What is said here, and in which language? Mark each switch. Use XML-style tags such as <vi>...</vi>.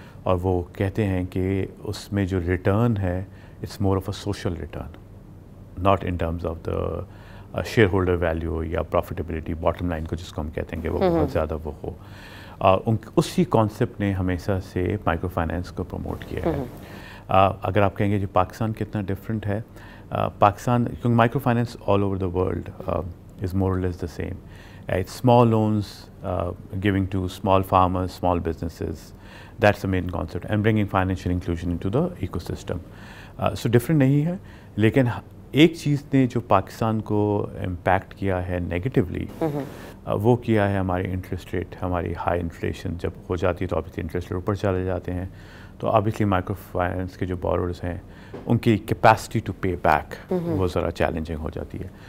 <ur>اور وہ کہتے ہیں کہ اس میں جو ریٹرن ہے</ur> <en>it's more of a social return, not in terms of the shareholder value</en> <ur>یا پروفیٹیبلٹی، باٹم لائن کو جس کو ہم کہتے ہیں کہ وہ بہت زیادہ وہ ہو. اسی کانسیپٹ نے ہمیشہ سے مائکرو فائنینس کو پروموٹ کیا ہے. اگر آپ کہیں گے جو پاکستان کتنا ڈفرینٹ ہے، پاکستان کیونکہ micro finance</ur> <en>All over the world is more or less the same. It's small loans giving to small farmers, small businesses. That's the main concept, and bringing financial inclusion into the ecosystem. So different</en> <ur>نہیں ہے، لیکن ایک چیز نے جو پاکستان کو impact کیا ہے نیگیٹیولی، وہ کیا ہے ہماری انٹرسٹ ریٹ. ہماری ہائی انفلیشن جب ہو جاتی ہے تو آبویسلی انٹرسٹ ریٹ اوپر چلے جاتے ہیں، تو آبویسلی مائکرو فائنینس کے جو بوررز ہیں ان کی کیپیسٹی ٹو پے بیک وہ ذرا چیلنجنگ ہو جاتی ہے.</ur>